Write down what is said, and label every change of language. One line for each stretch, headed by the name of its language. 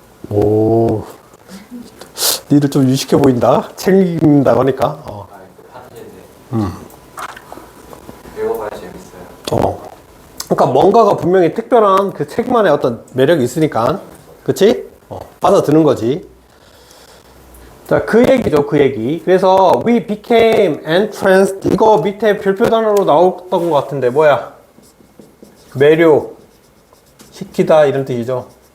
Korean: 오, 니들 좀 유식해 보인다. 책 읽는다고 하니까. 배워봐야 재밌어요. 그러니까 뭔가가 분명히 특별한 그 책만의 어떤 매력이 있으니까, 그치? 빠져드는 거지. 자, 그 얘기죠, 그 얘기. 그래서
English: we became entranced.
Korean: 이거 밑에 별표 단어로 나왔던 것 같은데 뭐야? 매료 시키다 이런 뜻이죠.